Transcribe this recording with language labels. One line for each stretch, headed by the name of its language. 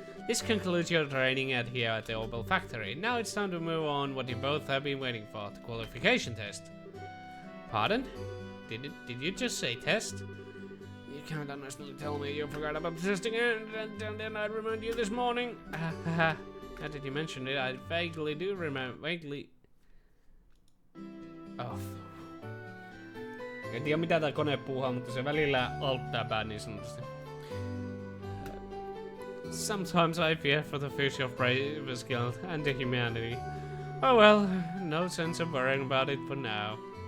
English: This concludes your training here at the Opel factory. Now it's time to move on what you both have been waiting for, the qualification test. Pardon? Did you just say test? You can't honestly tell me you forgot about the testing and then I reminded you this morning. Now that you mentioned it, I vaguely do remember. Vaguely... Oh.
Finnish: En tiedä mitä tää kone puuhaa, mutta se välillä alttaa pää niin sanotusti.
English: Sometimes I fear for the future of Bravest Guild and the humanity. Oh well, no sense of worrying about it for now.